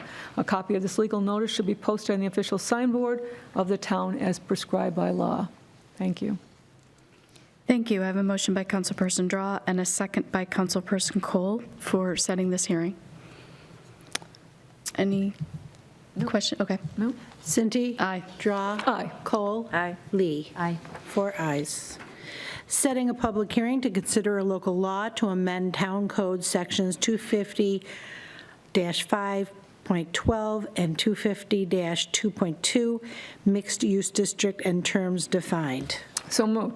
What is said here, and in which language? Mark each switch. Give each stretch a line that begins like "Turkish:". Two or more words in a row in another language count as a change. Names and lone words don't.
English: A copy of this legal notice should be posted on the official signboard of the town as prescribed by law. Thank you. Thank you. I have a motion by Councilperson Drawe and a second by Councilperson Kohl for setting this hearing. Any question? Okay. No? Cinti? Aye. Drawe? Aye. Kohl? Aye. Lee? Aye. 4 ayes. Setting a public hearing to consider a local law to amend Town Code Sections 250-5.12 and 250-2.2, mixed-use district and terms defined. So moved.